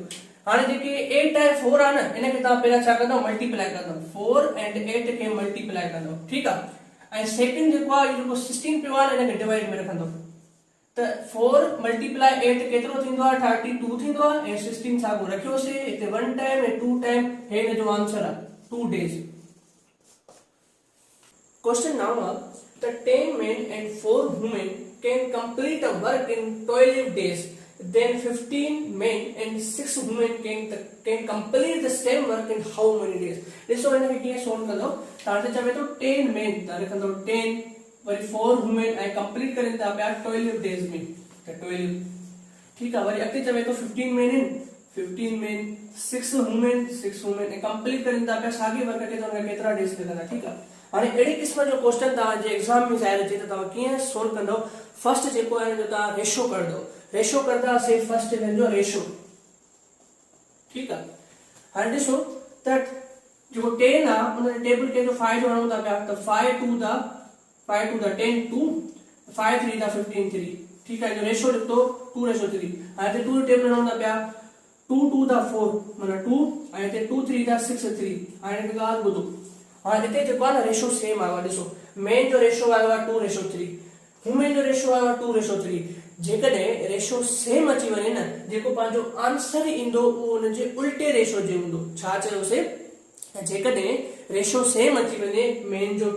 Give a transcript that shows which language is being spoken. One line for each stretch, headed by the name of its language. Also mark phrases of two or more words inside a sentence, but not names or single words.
Sindhi: हाणे जेके 8 ऐं 4 आहे न, इनखे तव्हां पहिरियां छा कंदव, मल्टीप्लाई कंदव, 4 ऐं 8 खे मल्टीप्लाई कंदव। ठीकु आहे, ऐं सेकेंड जेको आहे जेको 16 पियो आहे इनखे डिवाइड में रखंदव। त 4 मल्टीप्लाई 8 केतिरो थींदो आहे, 32 थींदो आहे ऐं 16 साॻियो रखियोसीं, हिते 1 टाइम ऐं 2 टाइम, हे हिन जो आंसर आहे 2 डेज।
English: क्वेश्चन 9
Sindhi: आहे त
English: 10 men and 4 women can complete a work in 12 days then 15 men and 6 women can complete the same work in how many days?
Sindhi: ॾिसो हिन खे कीअं सोल्व कंदो तव्हांखे चवे थो 10 men तव्हां लिखंदो 10 वरी 4 women ऐं कंप्लीट करनि था पिया 12 डेज में त 12 ठीकु आहे वरी अॻिते चवे थो
English: 15 men in 15 men 6 women
Sindhi: ऐं कंप्लीट करनि था पिया साॻी वर्क खे त हुनखे केतिरा डेज लॻंदा ठीकु आहे हाणे अहिड़े क़िस्म जो क्वेश्चन तव्हांजे एग्ज़ाम में ज़ाहिर अचे त तव्हां कीअं सोल्व कंदो फर्स्ट जेको आहे जो तव्हां रेशो कंदो रेशो कंदासीं फर्स्ट हिनजो रेशो ठीकु आहे हाणे ॾिसो त जेको 10 आहे उन टेबल के जो 5 जो हणूं था पिया त
English: 5 to the 10 2 5 3 the 15 3
Sindhi: ठीकु आहे जो रेशो लिखतो 2:3 हाणे 2 टेबल हणूं था पिया
English: 2 to the 4
Sindhi: माना 2 ऐं हिते 2 3 the 6 3 हाणे हिकु ॻाल्हि ॿुधो हाणे हिते जेको आहे न रेशो सेम आयो आहे ॾिसो मेन जो रेशो आयो आहे 2:3 वुमेन जो रेशो आयो आहे 2:3 जेकॾहिं रेशो सेम अची वञे न जेको पंहिंजो आंसर ईंदो उहो हुनजे उल्टे रेशो जे हूंदो छा चयोसीं जेकॾहिं रेशो सेम अची वञे मेन जो